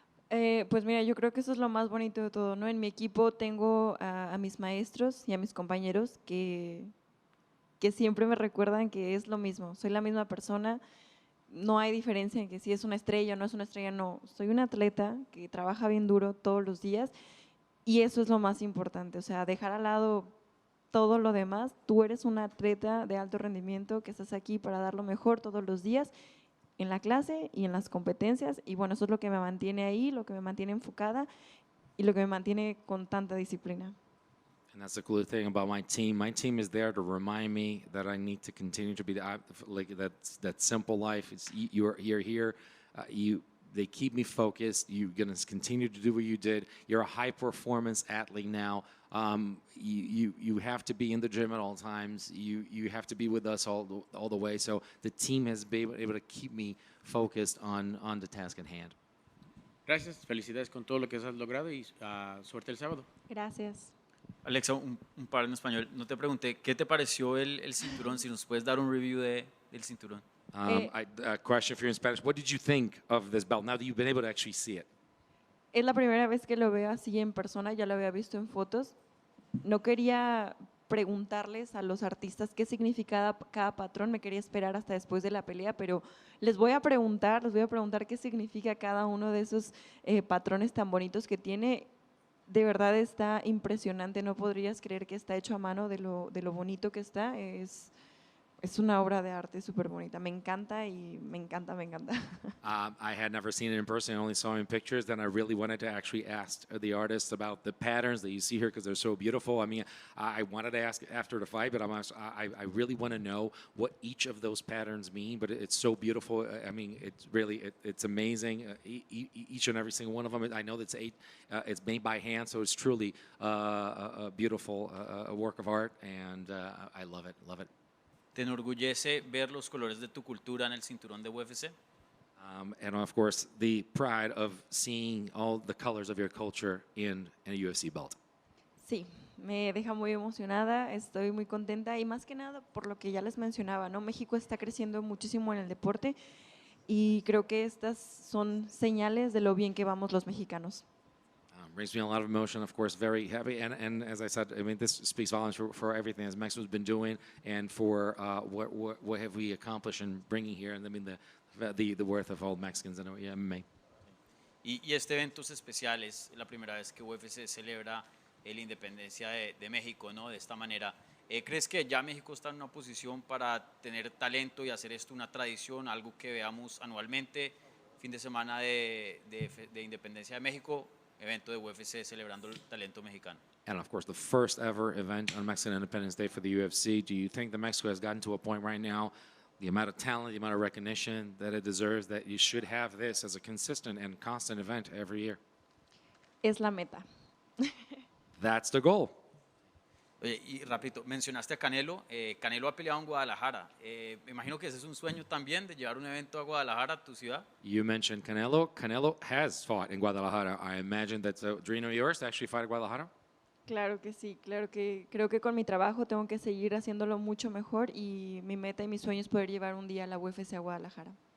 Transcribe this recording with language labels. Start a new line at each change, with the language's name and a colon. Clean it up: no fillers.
Spanish: Pues mira, yo creo que eso es lo más bonito de todo, ¿no? En mi equipo tengo a mis maestros y a mis compañeros que siempre me recuerdan que es lo mismo, soy la misma persona, no hay diferencia en que si es una estrella o no es una estrella, no, soy un atleta que trabaja bien duro todos los días y eso es lo más importante, o sea, dejar al lado todo lo demás, tú eres un atleta de alto rendimiento que estás aquí para dar lo mejor todos los días en la clase y en las competencias y bueno, eso es lo que me mantiene ahí, lo que me mantiene enfocada y lo que me mantiene con tanta disciplina.
English: And that's the cool thing about my team. My team is there to remind me that I need to continue to be like that simple life. It's you're here. They keep me focused. You're gonna continue to do what you did. You're a high performance athlete now. You have to be in the gym at all times. You have to be with us all the way. So the team has been able to keep me focused on the task at hand.
Spanish: Gracias, felicidades con todo lo que has logrado y suerte el sábado. Gracias. Alexa, un par en español. No te pregunté, ¿qué te pareció el cinturón? Si nos puedes dar un review del cinturón.
English: A question for you in Spanish. What did you think of this belt now that you've been able to actually see it?
Spanish: Es la primera vez que lo veo así en persona, ya lo había visto en fotos. No quería preguntarles a los artistas qué significa cada patrón, me quería esperar hasta después de la pelea, pero les voy a preguntar qué significa cada uno de esos patrones tan bonitos que tiene. De verdad está impresionante, no podrías creer que está hecho a mano de lo bonito que está. Es una obra de arte súper bonita, me encanta y me encanta.
English: I had never seen it in person, I only saw it in pictures. Then I really wanted to actually ask the artists about the patterns that you see here because they're so beautiful. I mean, I wanted to ask after the fight, but I really want to know what each of those patterns mean, but it's so beautiful. I mean, it's amazing. Each and every single one of them. I know that's it's made by hand, so it's truly a beautiful work of art, and I love it.
Spanish: ¿Te enorgullece ver los colores de tu cultura en el cinturón de UFC?
English: And of course, the pride of seeing all the colors of your culture in a UFC belt.
Spanish: Sí, me deja muy emocionada, estoy muy contenta y más que nada por lo que ya les mencionaba, ¿no? México está creciendo muchísimo en el deporte y creo que estas son señales de lo bien que vamos los mexicanos.
English: Brings me a lot of emotion, of course, very happy. And as I said, I mean, this speaks volumes for everything as Mexico's been doing and for what have we accomplished in bringing here, and I mean, the worth of all Mexicans in MMA.
Spanish: Y este evento es especial, es la primera vez que UFC celebra la independencia de México, ¿no? De esta manera. ¿Crees que ya México está en una posición para tener talento y hacer esto una tradición, algo que veamos anualmente, fin de semana de independencia de México? Evento de UFC celebrando el talento mexicano.
English: And of course, the first ever event on Mexican Independence Day for the UFC. Do you think that Mexico has gotten to a point right now, the amount of talent, the amount of recognition that it deserves, that you should have this as a consistent and constant event every year?
Spanish: Es la meta.
English: That's the goal.
Spanish: Oye, y rapidito, mencionaste a Canelo. Canelo ha peleado en Guadalajara. Me imagino que ese es un sueño también de llevar un evento a Guadalajara, a tu ciudad.
English: You mentioned Canelo. Canelo has fought in Guadalajara. I imagine that's a dream of yours to actually fight in Guadalajara.
Spanish: Claro que sí, claro que creo que con mi trabajo tengo que seguir haciéndolo mucho mejor y mi meta y mi sueño es poder llevar un día la UFC a Guadalajara.